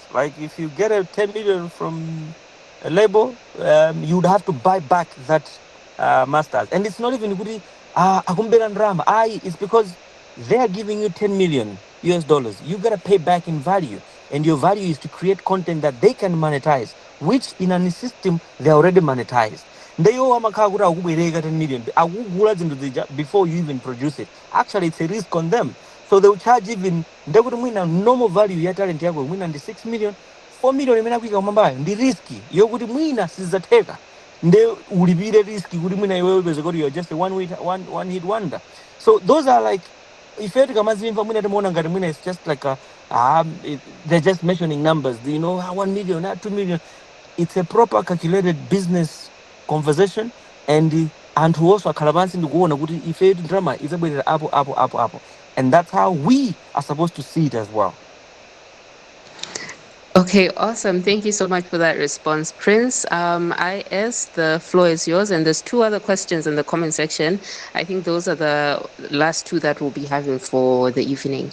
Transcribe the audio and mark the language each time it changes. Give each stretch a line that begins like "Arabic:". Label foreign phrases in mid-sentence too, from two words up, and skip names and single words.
English: Like if you get a 10 million from a label, you'd have to buy back that masters. And it's not even good.
Nyanja: Akumbera drama.
English: It's because they're giving you 10 million US dollars. You gotta pay back in value. And your value is to create content that they can monetize, which in a system they already monetized.
Nyanja: Ndeyo amakagura akubwereka 10 million. Akugula zinthu zija
English: before you even produce it. Actually, it's a risk on them. So they will charge even
Nyanja: ndekuti mwina normal value ya talent yako mwina ndi 6 million, 4 million imene akuika kumambayo ndi riski yokuti mwina sizizatheka. Nde ulipire riski kuti mwina iwewe upeze kuti
English: you're just a one hit wonder. So those are like,
Nyanja: ife tikamazimva mwina timaona ngati mwina
English: it's just like they're just mentioning numbers, 1 million, 2 million. It's a proper calculated business conversation, and
Nyanja: anthu also akhala pansi ndikuona kuti ife drama izabwerera apo,
English: and that's how we are supposed to see it as well. Okay, awesome. Thank you so much for that response, Prince. IS, the floor is yours. And there's two other questions in the comment section. I think those are the last two that we'll be having for the evening.